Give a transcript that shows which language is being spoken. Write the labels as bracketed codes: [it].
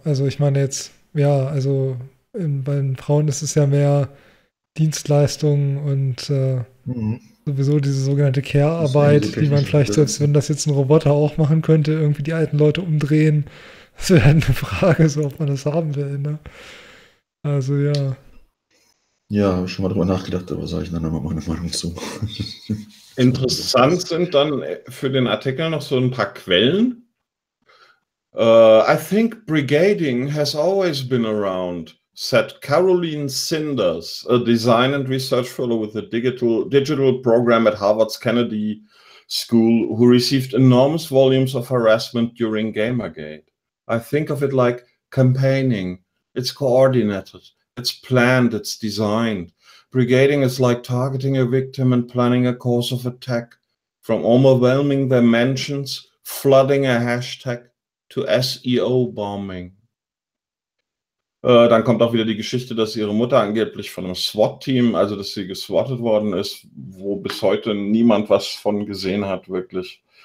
[de] Also ich meine jetzt, ja, also bei den Frauen ist es ja mehr Dienstleistungen und sowieso diese sogenannte Care-Arbeit, die man vielleicht selbst, wenn das jetzt ein Roboter auch machen könnte, irgendwie die alten Leute umdrehen. Das wäre eine Frage, so ob man das haben will, ne? Also ja. Ja, habe schon mal drüber nachgedacht, aber sage ich dann nochmal meine Meinung zu. Interessant sind dann für den Artikel noch so ein paar Quellen. [en] I think brigading has always been around, said Caroline Sinders, a design and research fellow with a digital program at Harvard's Kennedy School, who received enormous volumes of harassment during Gamergate. I think of it like campaigning. It's coordinated. It's planned, it's designed. Brigading is like targeting a victim and planning a course of attack. From overwhelming their mentions, flooding a hashtag, to SEO bombing. [de] Dann kommt auch wieder die Geschichte, dass ihre Mutter angeblich von einem SWAT-Team, also dass sie geswattet worden ist, wo bis heute niemand was von gesehen hat, wirklich.